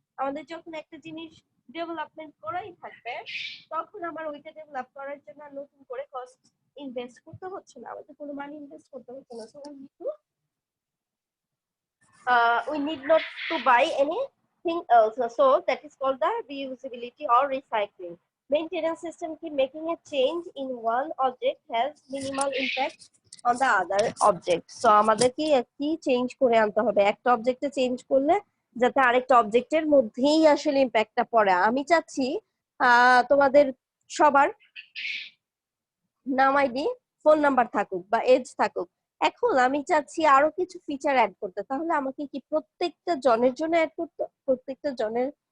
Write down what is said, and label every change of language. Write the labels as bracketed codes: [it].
[bn] আমাদের যখন একটা জিনিস ডেভেলপমেন্ট করাই থাকবে তখন আমার ওইটা ডেভেলপ করার জন্য নতুন করে কস্ট ইনভেস্ট করতে হচ্ছে না, আমাদের কোনো মানি ইনভেস্ট করতে হচ্ছে না। [en] So we need not to buy anything else. So that is called the reusability or recycling. Maintenance system keep making a change in one object has minimal impact on the other object. [bn] So আমাদের কি change করে আনতে হবে, একটা অবজেক্টে change করলে যাতে আরেকটা অবজেক্টের মধ্যেই আসলে ইম্প্যাক্টটা পড়ে। আমি চাচ্ছি তোমাদের সবার নাম আইডি ফোন নাম্বার থাকুক বা এজ থাকুক, এখন আমি চাচ্ছি আরো কিছু ফিচার অ্যাড করতে, তাহলে আমাকে কি প্রত্যেকটা জনের জন্য অ্যাড করতে, প্রত্যেকটা জনের